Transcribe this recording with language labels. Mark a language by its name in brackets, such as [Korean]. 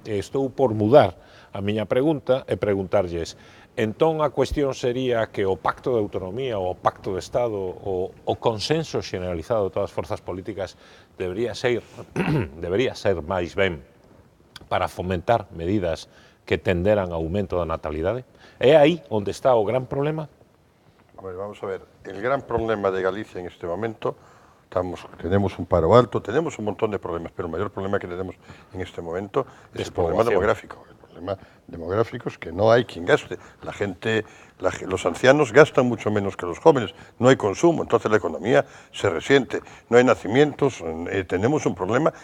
[Galician] Estou por mudar a miña pregunta e preguntarlles, entón a cuestión sería que o pacto de autonomía, o pacto de Estado, o consenso xeneralizado de todas as forzas políticas debería ser máis ben para fomentar medidas que tenderan ao aumento da natalidade? É aí onde está o gran problema? [Spanish] Vamos a ver, el gran problema de Galicia en este momento, tenemos un paro alto, tenemos un montón de problemas, pero el mayor problema que tenemos en este momento es el problema demográfico. El problema demográfico es que no hay quien gaste. La gente, los ancianos gastan mucho menos que los jóvenes, no hay consumo, entonces la economía se resiente, no hay nacimientos, tenemos un problema.